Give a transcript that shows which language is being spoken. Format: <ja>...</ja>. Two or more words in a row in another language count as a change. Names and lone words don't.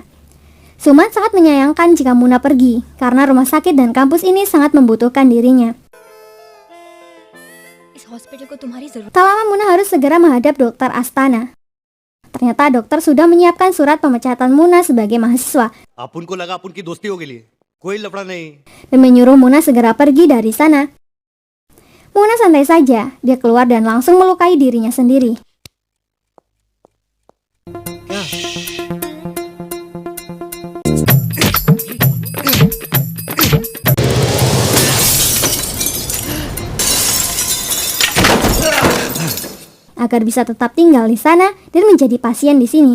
<id>Suman sangat menyayangkan jika Muna pergi, karena rumah sakit dan kampus ini sangat membutuhkan dirinya. Tak lama Muna harus segera menghadap dokter Astana. Ternyata dokter sudah menyiapkan surat pemecatan Muna sebagai mahasiswa</id> <hi>अपन को लगा अपन की दोस्ती हो गई कोई लफड़ा नहीं</hi> <id>dan menyuruh Muna segera pergi dari sana. Muna santai saja, dia keluar dan langsung melukai dirinya sendiri. Agar bisa tetap tinggal di sana dan menjadi pasien di sini.</id>